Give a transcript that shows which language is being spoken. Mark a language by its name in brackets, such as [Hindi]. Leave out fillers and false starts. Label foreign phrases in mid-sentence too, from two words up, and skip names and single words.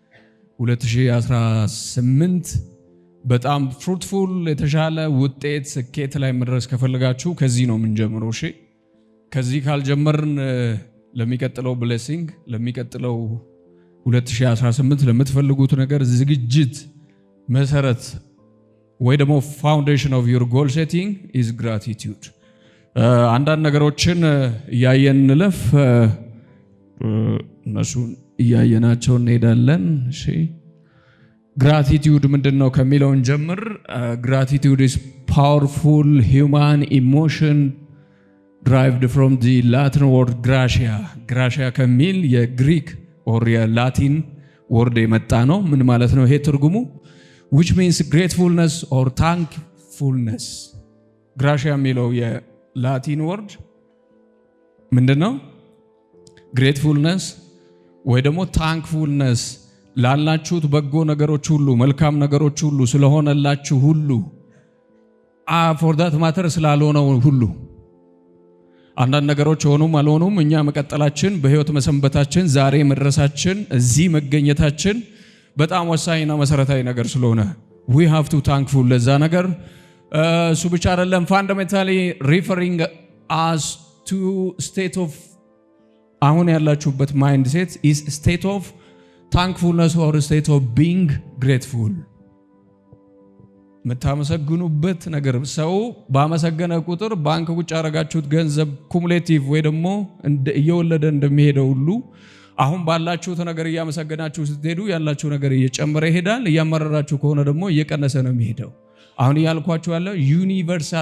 [Amharic] 2018 በጣም ፍሩትፉል የተሻለ ውጤት ስኬት ላይ መድረስ ከፈለጋችሁ ከዚህ ነው የምንጀምረው እሺ ከዚህ ካልጀመርን ለሚቀጥለው ብሌሲንግ ለሚቀጥለው 2018 ለምትፈልጉት ነገር ዝግጅት መሰረት ወይ ደግሞ [English] foundation of your goal setting is gratitude [Amharic] አንዳንድ ነገሮችን እያየን እንለፍ እነሱን እያየናቸው እንሄዳለን እሺ Gratitude ምንድነው ከሚለውን ጀምር [English] Gratitude is powerful human emotion derived from the Latin word gratia gratia [Amharic] ከሚል የግሪክ or የላቲን word የመጣ ነው ምን ማለት ነው ይሄ ትርጉሙ [English] which means gratefulness or thankfulness [Amharic] gratia የሚለው የላቲን word ምንድነው gratefulness ወይ ደግሞ thankfulness ላላችሁት በጎ ነገሮች ሁሉ መልካም ነገሮች ሁሉ ስለሆነላችሁ ሁሉ [English] for that matter [Amharic] ስላልሆነው ሁሉ አንዳንድ ነገሮች ሆኑም አልሆኑም እኛ መቀጠላችን በህይወት መሰንበታችን ዛሬ መድረሳችን እዚህ መገኘታችን በጣም ወሳኝና መሰረታዊ ነገር ስለሆነ [English] we have to thankful [Amharic] ለዛ ነገር እሱ ብቻ አይደለም [English] fundamentally referring us to state of [Amharic] አሁን ያላችሁበት [English] mindset is state of thankfulness or state of being grateful [Amharic] መታመሰግኑበት ነገር ሰው ባመሰገነ ቁጥር ባንክ ቁጭ አረጋችሁት ገንዘብ ኩሙሌቲቭ ወይ ደግሞ እየወለደ እንደሚሄደው ሁሉ አሁን ባላችሁት ነገር እያመሰገናችሁ ስትሄዱ ያላችሁ ነገር እየጨመረ ይሄዳል እያመረራችሁ ከሆነ ደግሞ እየቀነሰ ነው የሚሄደው አሁን ያልኳችሁ ያለው ዩኒቨርሳል